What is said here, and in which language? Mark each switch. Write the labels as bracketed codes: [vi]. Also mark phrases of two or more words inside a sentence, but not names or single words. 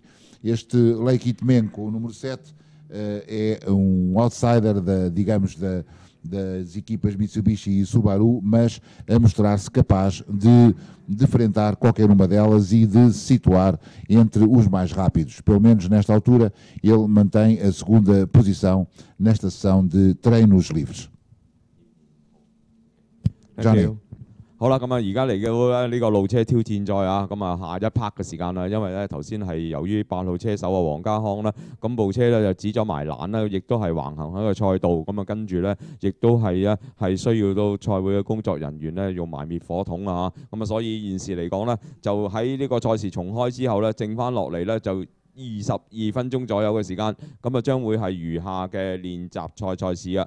[pt] Este Lei Kitmeng com o número 7 é um outsider das equipas Mitsubishi e Subaru, mas a mostrar-se capaz de defrontar qualquer uma delas e de se situar entre os mais rápidos. Pelo menos nesta altura ele mantém a segunda posição nesta sessão de treinos livres. Johnny. [yue] 好啦，咁啊，而家嚟到呢個路車挑戰賽啊，咁啊下一 part 嘅時間啦，因為咧頭先係由於8號車手啊黃家康啦，咁部車咧就指咗埋欄啦，亦都係橫行喺個賽道，咁啊跟住咧亦都係需要到賽會嘅工作人員咧用埋滅火筒啊，咁啊所以現時嚟講咧，就喺呢個賽事重開之後咧，剩翻落嚟咧就22分鐘左右嘅時間，咁啊將會係餘下嘅練習賽事啊。